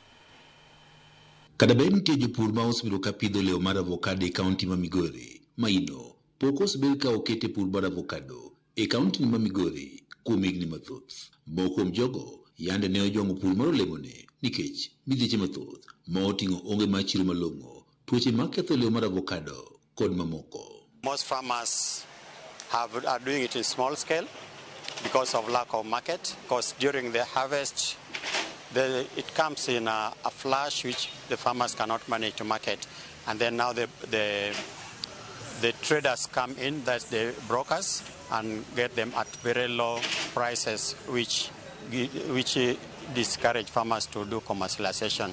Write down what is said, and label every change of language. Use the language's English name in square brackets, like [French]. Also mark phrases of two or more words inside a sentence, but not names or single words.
[Luo (Kenya and Tanzania)] Kada bed nitie jopur ma osebedo ka pidho olemo mar avokado e kaunti ma Migori, maino pok osebedo ka okete pur mar avokado e kaunti ma Migori kuom higni mathoth. Moko kuom jogo yande ne ojwang'o pur mar olemoni nikech midhieche mathoth ma oting'o onge mar chiro malong'o, tuoche maketho olemo mar avokado kod mamoko. [English] Most farmers are doing it in small scale because of lack of market, because during the harvest it comes in a flash which the farmers cannot manage to market, and then now the traders come in, that's the brokers, and get them at very low prices which discourage farmers to do commercialization.